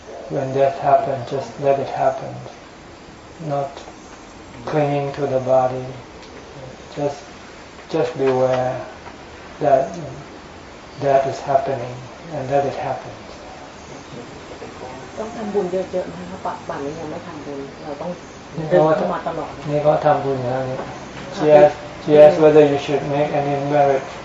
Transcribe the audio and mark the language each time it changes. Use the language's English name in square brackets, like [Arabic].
[English] When death happens, just let it happen. Not clinging to the body. Just beware that death is happening and let it happen. [Thai] ต้องทำบุญเยอะๆนะคะป่านนี้ยังไม่ทำบุญเราต้องเดินเข้ามาตลอดนี่ก็ทำบุญนะนี่ [English] She asked whether you should make any merit.